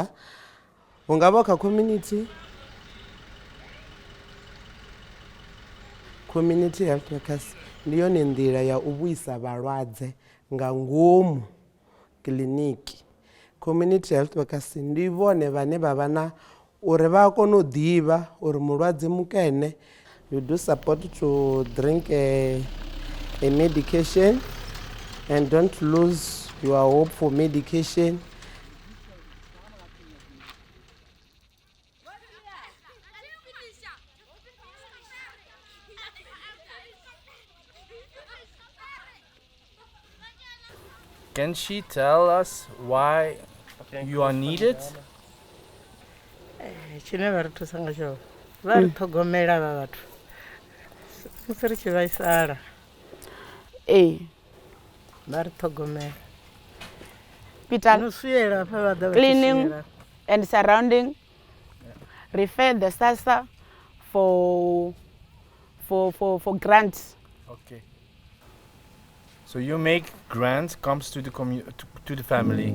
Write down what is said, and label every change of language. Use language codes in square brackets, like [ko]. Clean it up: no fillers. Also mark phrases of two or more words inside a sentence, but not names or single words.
[ve] Hu nga vha kha [en] community health workers [ve] ndi yone nḓila ya u vhuisa vhalwadze nga ngomu kiliniki. [en] Community health workers [ve] ndi vhone vhane vha vha na uri vha kone u ḓivha uri mulwadze mukene. [en] You do support to drink a medication and don't lose your hope for medication. Can she tell us why you are needed? [ve] Tshine vha ri thusa nga tsho vha ri ṱhogomela vha vhathu musi ri tshi vhaisala. Vha ri ṱhogomela. [en] Cleaning and surrounding. Refer the SASSA for grants. Okay. So you make grants comes to the to the family.